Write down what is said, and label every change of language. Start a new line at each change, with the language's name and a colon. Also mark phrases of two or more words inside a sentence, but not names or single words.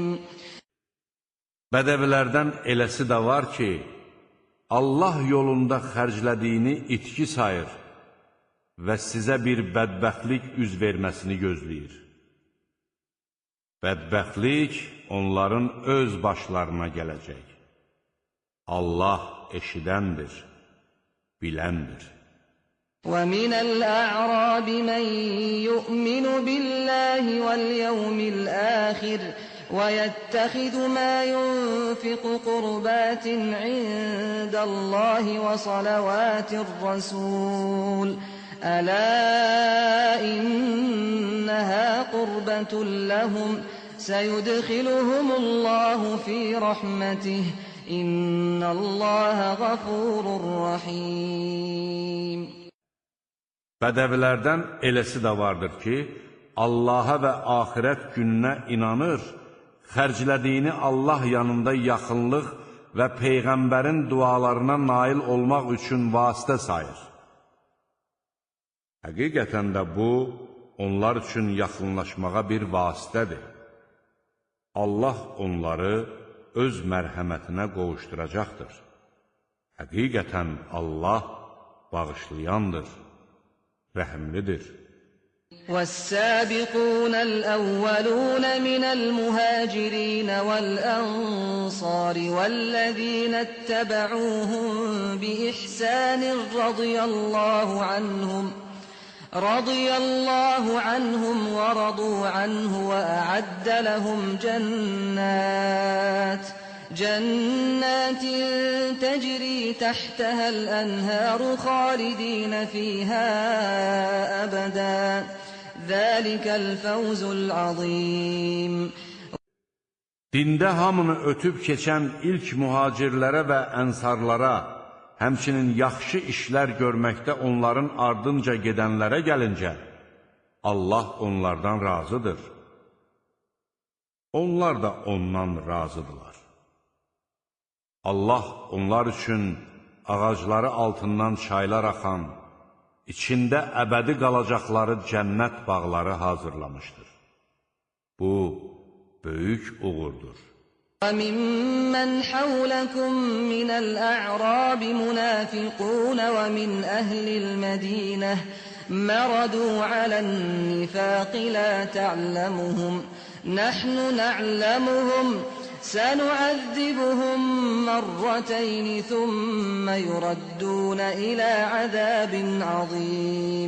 Azerbaijani: Bədəvilərdən eləsi də var ki, Allah yolunda xərclədiyini itki sayır və sizə bir bədbəxtlik üz verməsini gözləyir. Bədbəxtlik onların öz başlarına gələcək. Allah eşidəndir, biləndir.
Arabic: وَمِنَ الْأَعْرَابِ مَن يُؤْمِنُ بِاللَّهِ وَالْيَوْمِ الْآخِرِ وَيَتَّخِذُ مَا يُنفِقُ قُرُبَاتٍ عِندَ اللَّهِ وَصَلَوَاتِ الرَّسُولِ أَلَا إِنَّهَا قُرْبَةٌ لَّهُمْ سَيُدْخِلُهُمُ اللَّهُ فِي رَحْمَتِهِ إِنَّ اللَّهَ غَفُورٌ رَّحِيمٌ.
Azerbaijani: Bədəvilərdən eləsi də vardır ki, Allaha və axirət gününə inanır, xərclədiyini Allah yanında yaxınlıq və Peyğəmbərin dualarına nail olmaq üçün vasitə sayır. Həqiqətən də bu, onlar üçün yaxınlaşmağa bir vasitədir. Allah onları öz mərhəmətinə qovuşduracaqdır. Həqiqətən Allah bağışlayandır, rəhimlidir.
Arabic: وَالسَّابِقُونَ الْأَوَّلُونَ مِنَ الْمُهَاجِرِينَ وَالْأَنصَارِ وَالَّذِينَ اتَّبَعُوهُم بِإِحْسَانٍ رَضِيَ اللَّهُ عَنْهُمْ وَرَضُوا عَنْهُ وَأَعَدَّ لَهُمْ جَنَّاتٍ تَجْرِي تَحْتَهَا الْأَنْهَارُ خَالِدِينَ فِيهَا أَبَدًا ذَلِكَ الْفَوْزُ الْعَظِيمُ.
Azerbaijani: Dində hamını ötüb keçən ilk mühacirlərə və ənsarlara, həmçinin yaxşı işlər görməkdə onların ardınca gedənlərə gəlincə, Allah onlardan razıdır. Onlar da ondan razıdırlar. Allah onlar üçün ağacları altından çaylar axan, içində əbədi qalacaqları cənnət bağları hazırlamışdır. Bu, böyük uğurdur.
Arabic: وَمِمَّنْ حَوْلَكُمْ مِنَ الْأَعْرَابِ مُنَافِقُونَ وَمِنْ أَهْلِ الْمَدِينَةِ مَرَدُوا عَلَى النِّفَاقِ لَا تَعْلَمُهُمْ نَحْنُ نَعْلَمُهُمْ سَنُعَذِّبُهُمْ مَرَّتَيْنِ ثُمَّ يُرَدُّونَ إِلَى عَذَابٍ عَظِيمٍ.